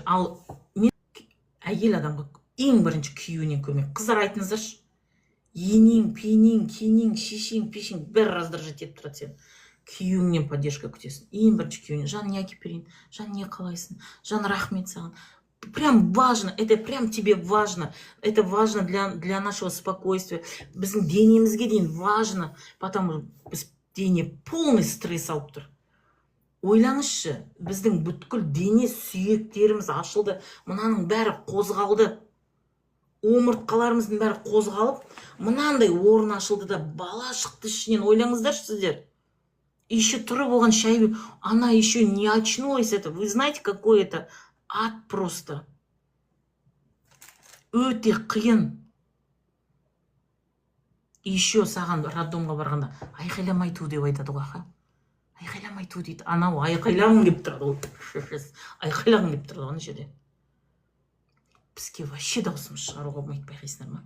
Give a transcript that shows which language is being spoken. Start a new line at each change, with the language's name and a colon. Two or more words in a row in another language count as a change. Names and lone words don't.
Kazakh: Ал мен әйел адамға ең бірінші күйеуінен көрмек. Қыздар айтыңыздаршы. Енең, пенең, кенең, шешең, пешең бәрі раздражать етіп тұрады сен. Күйеуіңнен поддержка күтесің. Ең бірінші күйеуінен. Жан, не әкеп берейін? Жан, не қалайсың? Жан, рахмет саған.
Russian: Прям важно, это прям тебе важно. Это важно для нашего спокойствия.
Kazakh: Біздің денемізге дейін
Russian: важно, потому что
Kazakh: біз дене
Russian: полный стресс
Kazakh: алып тұр. Ойлаңызшы, біздің бүткіл дене сүйектеріміз ашылды, мынаның бәрі қозғалды. Омыртқаларымыздың бәрі қозғалып, мынандай орын ашылды да бала шықты ішінен. Ойлаңыздаршы сіздер. Еще тұрып оған шай,
Russian: она еще не очнулась. Это, вы знаете, какой это ад просто.
Kazakh: Өте қиын. Еще саған роддомға барғанда айқайламай ту деп айтады ғой. Айқайламай ту дейді. Анау айқайлағың деп тұрады ғой. Айқайлағың деп тұрады ғой жерде. Бізге вообще даусымыз шығаруға болмайды, байқайсыңдар ма?